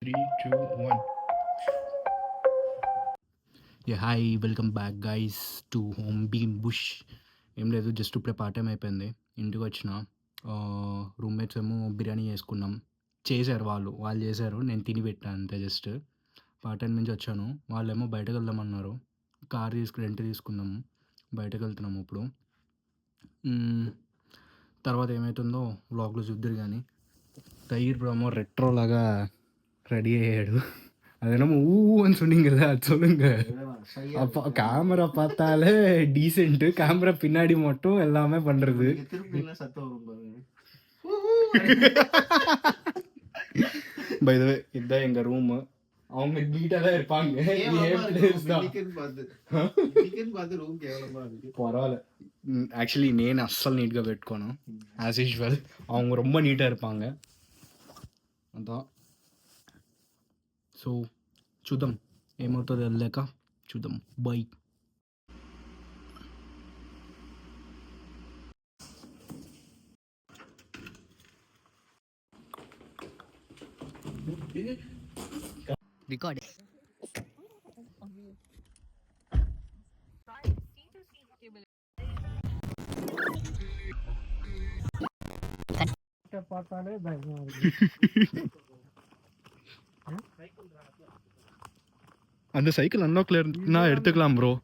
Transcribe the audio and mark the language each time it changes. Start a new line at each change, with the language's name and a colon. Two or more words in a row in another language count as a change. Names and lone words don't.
English: 3, 2, 1. Yeah, hi, welcome back guys to Home Beam Bush.
Telugu: ఏం లేదు, జస్ట్ ఇప్పుడే
English: part time
Telugu: అయిపోయింది. ఇంటికి వచ్చిన రూమ్మేట్స్ ఏమో బిర్యానీ చేసుకున్నాం. వాళ్ళు చేశారు, నేను తిని పెట్టాను అంతే. జస్ట్
English: part time
Telugu: నుంచి వచ్చాను. వాళ్ళేమో బయటకు వెళ్దామన్నారు.
English: car rent
Telugu: తీసుకున్నాము, బయటకు వెళ్తున్నాము ఇప్పుడు. తర్వాత ఏమవుతుందో వ్లాగ్లో చూద్దరు. కానీ తయిర్ బ్రహ్మో రెట్రో లాగా రెడీ అయ్యాడు.
Tamil: அதெல்லாம் ஊன்னு சொன்னீங்கல்ல, அது சொல்லுங்க. அப்போ கேமரா பார்த்தாலே டீசென்ட்டு, கேமரா பின்னாடி மட்டும் எல்லாமே பண்றது.
English: by the way,
Tamil: இதுதான் எங்க ரூம். அவங்க நீட்டா தான் இருப்பாங்க. பரவாயில்ல,
Telugu: యాక్చువల్లీ నేను అస్సలు నీట్గా పెట్టుకోను
English: as usual.
Tamil: அவங்க ரொம்ப నీట్గా இருப்பாங்க.
Telugu: అదా సో చూద్దాం ఏమవుతుంది, వెళ్ళాక చూద్దాం. బై. రికార్డ్
Tamil: பார்த்தாலே பயமா அந்த சைக்கிள் அன்லாக்ல இருந்தா எடுத்துக்கலாம் ப்ரோ.